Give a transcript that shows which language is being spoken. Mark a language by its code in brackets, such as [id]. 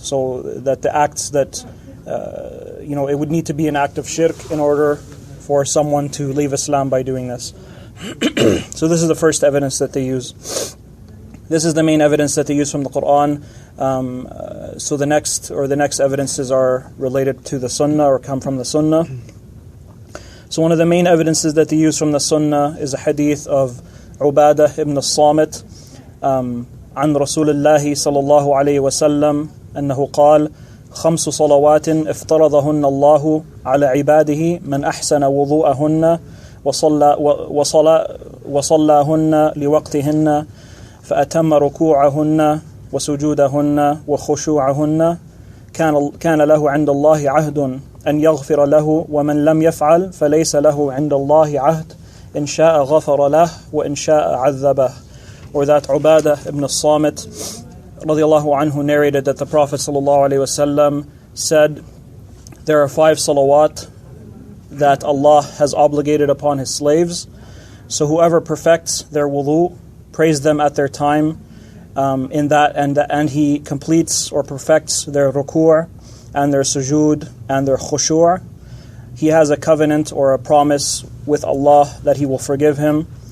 [en] So that the acts that it would need to be an act of shirk in order for someone to leave Islam by doing this. So this is the first evidence that they use. This is the main evidence that they use from the Qur'an. So the next evidences are related to the Sunnah, or come from the Sunnah. So one of the main evidences that they use from the Sunnah is a hadith of Ubadah ibn as-Samit [ar] عن رسول الله صلى الله عليه وسلم أنه قال: 5 صلوات افترضهن الله على عباده من أحسن وضوءهن وصلاهن لوقتهن فأتم ركوعهن وسجودهن وخشوعهن كان له عند الله عهد أن يغفر له، ومن لم يفعل فليس له عند الله عهد إن شاء غفر له وإن شاء عذبه. [en] Or that Ubadah ibn as-Samit radiallahu anhu narrated that the Prophet sallallahu alaihi wasallam said, there are 5 salawat that Allah has obligated upon His slaves. So whoever perfects their wudu, prays them at their time, in that, and he completes or perfects their ruku' and their sujood and their khushu', he has a covenant or a promise with Allah that He will forgive him.